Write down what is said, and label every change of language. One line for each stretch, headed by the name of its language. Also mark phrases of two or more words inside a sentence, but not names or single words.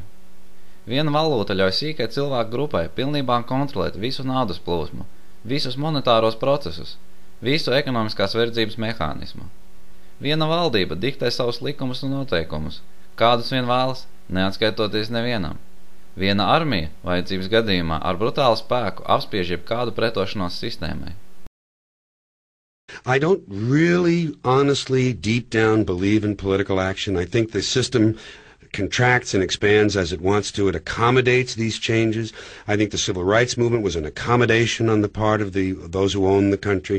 Latvian: Viena valūta ļauj sīkai cilvēku grupai pilnībā kontrolēt visu naudas plūsmu, visus monetāros procesus, visu ekonomiskās verdzības mehānismu. Viena valdība diktē savus likumus un noteikumus, kādus vien vēlas, neatskaitoties nevienam. Viena armija, vajadzības gadījumā, ar brutālu spēku apspiež jebkādu pretošanos sistēmai.
English: I don't really, honestly, deep down believe in political action. I think the system contracts and expands as it wants to. It accommodates these changes. I think the civil rights movement was an accommodation on the part of those who own the country.